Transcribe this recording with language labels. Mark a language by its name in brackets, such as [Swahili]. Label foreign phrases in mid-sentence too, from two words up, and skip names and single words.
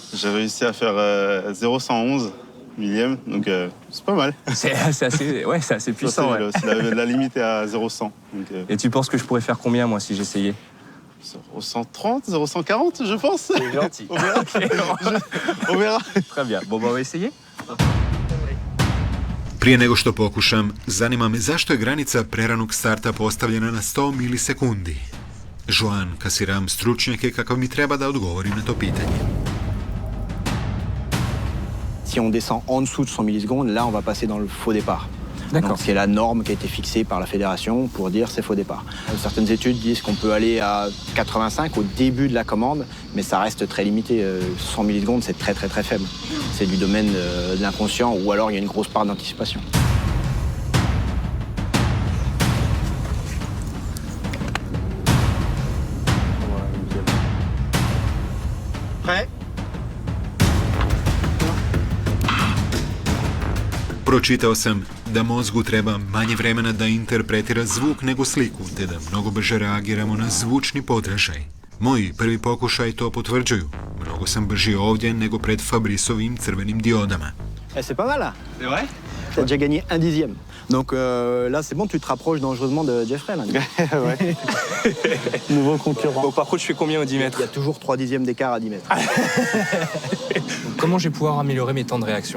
[French] J'ai réussi à faire 0,111 millième, donc c'est pas mal. C'est assez puissant. Ouais. La limite est à 0,100. Et tu penses que je pourrais faire combien moi si j'essayais? 0,130, 0,140 je pense. C'est gentil. On verra. On verra. Très bien. Bon, on va essayer. [Croatian] Prije nego što pokušam, zanima me zašto je granica preranog starta postavljena na 100 milisekundi. Joan Kasiram stručnjak je kakav mi treba da odgovori na to pitanje. [French] Si on descend en dessous de 100 millisecondes, là, on va passer dans le faux départ. D'accord. Donc, c'est la norme qui a été fixée par la fédération pour dire c'est faux départ. Certaines études disent qu'on peut aller à 85 au début de la commande, mais ça reste très limité. 100 millisecondes, c'est très très très faible. C'est du domaine de l'inconscient ou alors il y a une grosse part d'anticipation. Prêt? [Croatian] Pročitao sam da mozgu treba manje vremena da interpretira zvuk nego sliku, te da mnogo brže reagiramo na zvučni podražaj. Moji prvi pokušaj to potvrđuju. Mnogo sam brži ovdje nego pred Fabriceovim crvenim diodama. [French] C'est pas mal là. C'est vrai? Tu as déjà gagné 1/10. Donc là, c'est bon, tu te rapproches dangereusement de Jeffrey. Là. Ouais. Nouveau concurrent. Bon, par contre, je fais combien au 10 mètres? Il y a toujours 3 dixièmes d'écart à 10 mètres. Comment je vais pouvoir améliorer mes temps de réaction?